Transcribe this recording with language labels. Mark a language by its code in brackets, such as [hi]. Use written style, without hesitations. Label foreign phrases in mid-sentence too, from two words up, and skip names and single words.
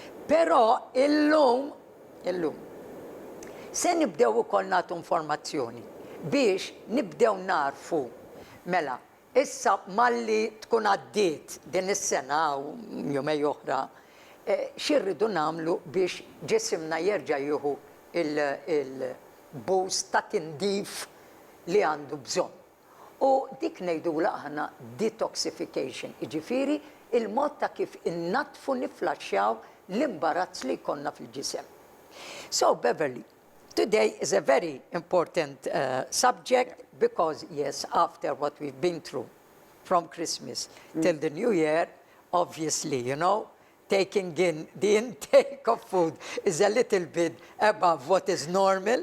[mt] Però illum se nibdew ukoll nagħtu informazzjoni biex nibdew narfu mela issa malli tkun għaddiet din is-sena u jumej oħra xirridu nagħmlu biex ġisimna jerġa' jieħu il-boost ta' tindif li għandu bżonn. U dik ngħidula aħna detoxification, jiġifieri il-mod ta' kif innatfu niflaxxjaw l-imbarazz li jkollna fil-ġisem. [en] So Beverley, today is a very important subject because yes, after what we've been through from Christmas till the New Year, obviously, you know, taking in the intake of food is a little bit above what is normal.